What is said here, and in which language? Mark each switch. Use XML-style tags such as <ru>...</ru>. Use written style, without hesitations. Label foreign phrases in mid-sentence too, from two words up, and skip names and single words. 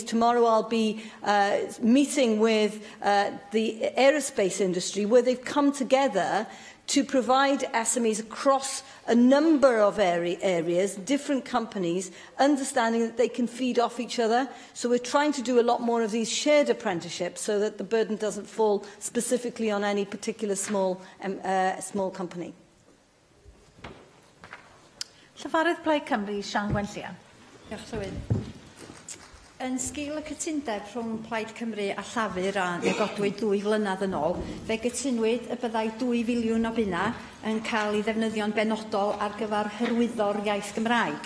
<en>Tomorrow I'll be meeting with the aerospace industry, where they've come together to provide SMEs across a number of areas, different companies, understanding that they can feed off each other. So we're trying to do a lot more of these shared apprenticeships so that the burden doesn't fall specifically on any particular small company.</en> <cy>Llyfarydd Plaid Cymru, Sian Gwenllian. Diolch, Llywydd. Yn sgil y cytundeb rhwng Plaid Cymru a Llafur a negodwyd 2 flynedd yn ôl, fe gytunwyd y byddai 2 filiwn o bunna yn cael ei ddefnyddio'n benodol ar gyfer hyrwyddo'r iaith Gymraeg.</cy>